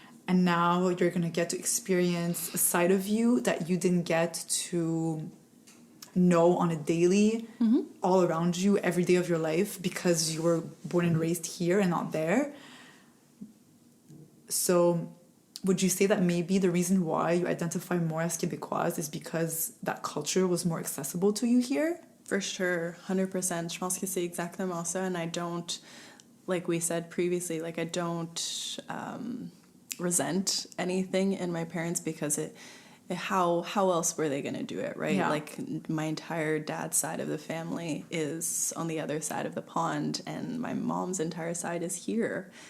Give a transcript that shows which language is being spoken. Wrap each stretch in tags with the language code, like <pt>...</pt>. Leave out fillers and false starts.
<en>And now you're going to get to experience a side of you that you didn't get to know on a daily, all around you, every day of your life, because you were born and raised here and not there. So would you say that maybe the reason why you identify more as Québécoise is because that culture was more accessible to you here? For sure, 100%.</en> <fr>Je pense que c'est exactement ça.</fr> <en>And I don't, like we said previously, like I don't resent anything in my parents, because how else were they going to do it, right? Like, my entire dad's side of the family is on the other side of the pond, and my mom's entire side is here.</en>